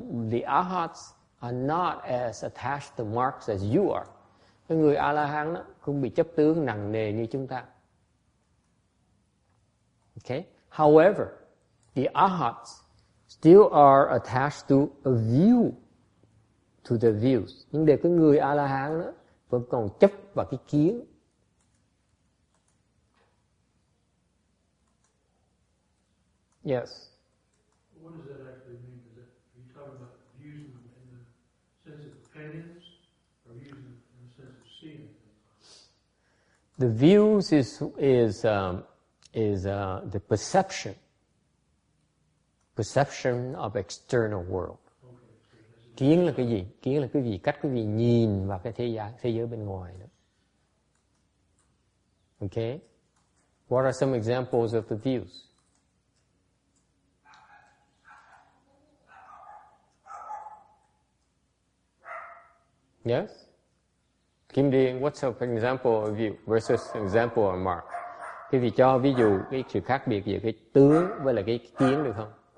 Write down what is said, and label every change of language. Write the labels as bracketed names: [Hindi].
[English] The arhats are not as attached to marks as you are. [Vietnamese] Cái người A La Hán không bị chấp tướng nặng nề như chúng ta. [English] Okay? However, the arhats still are attached to a view, to the views. [Vietnamese] Nhưng để cái người A La Hán đó vẫn còn chấp vào cái kiến. [English] Yes. What does that actually mean? Are you talking about views in the sense of opinions, or views in the sense of seeing things? The views is the perception of external world. [Vietnamese] Kiến là cái gì? Kiến là cái gì? Cách quý vị nhìn vào cái thế giới bên ngoài đó. [English] Okay? What are some examples of the views? Yes? Kim Điên, what's an example of view versus an example of mark? [Vietnamese] Quý vị cho ví dụ cái sự khác biệt giữa cái tướng với lại cái kiến được không?